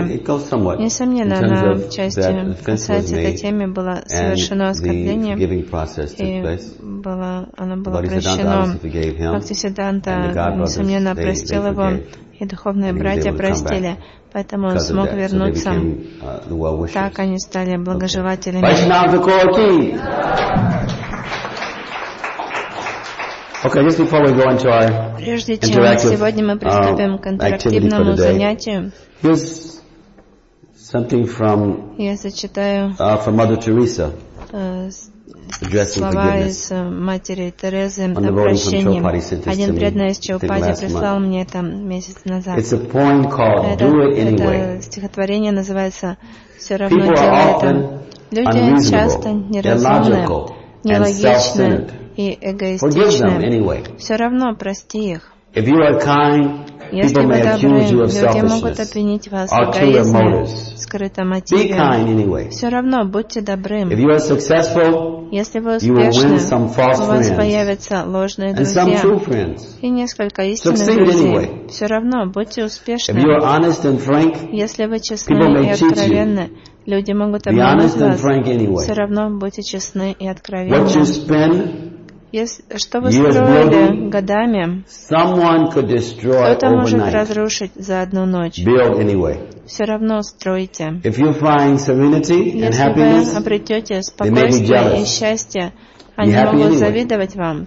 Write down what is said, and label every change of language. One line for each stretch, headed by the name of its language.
Russian: Несомненно, она в части касается этой темы, было совершено оскорбление, и оно было прощено. Бхактисиддханта, несомненно, простил его, и духовные братья простили, поэтому он смог вернуться. Так они стали благожелателями.
English: Okay, just before we go into our interactive activity for the day, here's something from Mother Teresa, addressing forgiveness.
Russian: Матери Терезы, обращение. Один из Чаупати прислал мне это месяц назад.
English: It's a poem called "Do It Anyway".
Russian: Это стихотворение называется "Все равно делай это". Люди часто неразумны, нелогичны. И эгоистичны. Все равно прости их.
English: If you are kind, people may accuse you of selfishness, ulterior motives. Be kind anyway. If you are successful, you will win some false friends and some true friends. Succeed anyway. If you are honest and frank, people may cheat you.
Russian: Люди могут обмануть вас. Все равно будьте честны и откровенны. Что вы строили годами, кто-то может разрушить за одну ночь. Все равно стройте. Если вы обретете спокойствие и счастье, они могут завидовать вам.